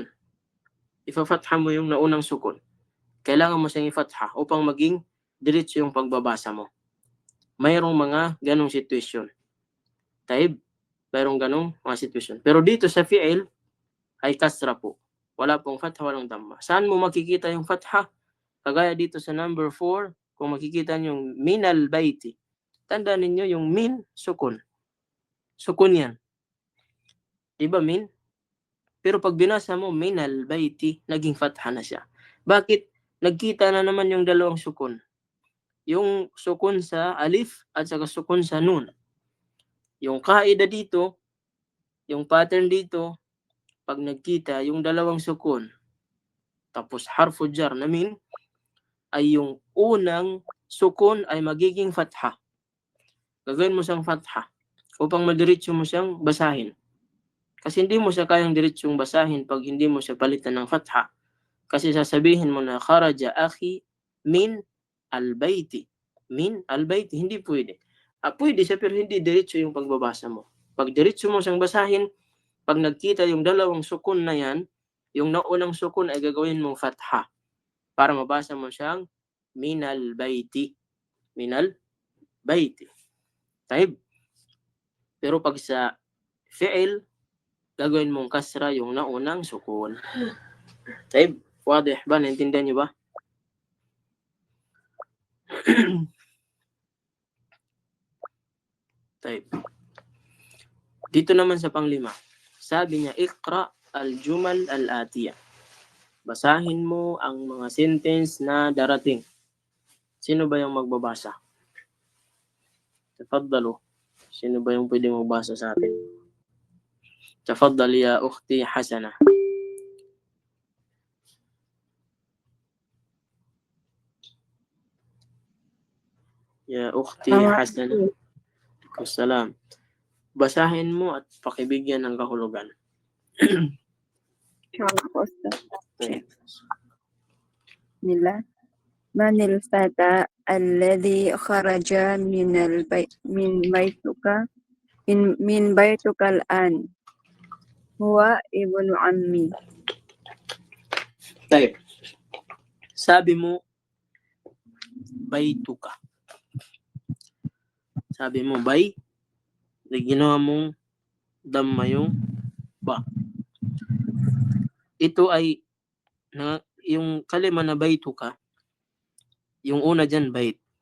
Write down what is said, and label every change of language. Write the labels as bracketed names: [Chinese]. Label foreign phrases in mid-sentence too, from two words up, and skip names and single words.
[Filipino] Ifa-fatha mo yung naunang sukun. Kailangan mo siyang i-fatha upang maging diretso yung pagbabasa mo. Mayroong mga ganong situation. Taib, mayroong ganong mga situation. Pero dito sa fi'il ay kasra po. Wala pong fatha, walang damma. Saan mo makikita yung fatha? Kagaya dito sa number 4, kung makikita nyo yung [Arabic] من البيت. [Filipino] Tandaan ninyo yung min, sukun. Sukun yan. Diba min? Pero pag binasa mo [Arabic] من البيت, [Filipino] naging fatha na siya. Bakit? Nagkita na naman yung dalawang sukun. Yung sukun sa alif at saka sukun sa nun. Yung kaida dito, yung pattern dito, pag nagkita yung dalawang sukun, tapos [Arabic] حرف جر [Filipino] na min, ay yung unang sukun ay magiging fatha. Gagawin mo siyang fatha upang madiretso mo siyang basahin. Kasi hindi mo siya kayang diretsong basahin pag hindi mo siya palitan ng fatha. Kasi sasabihin mo na [Arabic] خرج أخي من البيت. من البيت, [Filipino] hindi pwede. Pwede siya pero hindi diretso yung pagbabasa mo. Pag diretso mo siyang basahin, pag nagkita yung dalawang sukun na yan, yung naunang sukun ay gagawin mong fatha para mabasa mo siyang [Arabic] من البيت. من البيت. طيب. [Filipino] Pero pag sa fi'il, gagawin mong kasra yung naunang sukun. Taib. Wadih ba? Naintindihan niyo ba? Taib. Dito naman sa panglima, sabi niya, [Arabic] اقرأ الجمل الآتية. [Filipino] Basahin mo ang mga sentence na darating. Sino ba yung magbabasa? Tafaddalu. Sino ba yung pwede magbasa sa atin? [Arabic] تفضل يا أختي حسنة. يا أختي حسنة. [Filipino] Assalam. Basahin mo at pakibigyan ng kahulugan. [Arabic] نيلا منيل فتى الذي خرج من بيتك الآن هو ابن عمي. [Filipino] Tayo. Sabi mo, baytuka. Sabi mo, bay. Ginawa mong damma yung ba. Ito ay, yung kalima na baytuka, yung una dyan, bayt.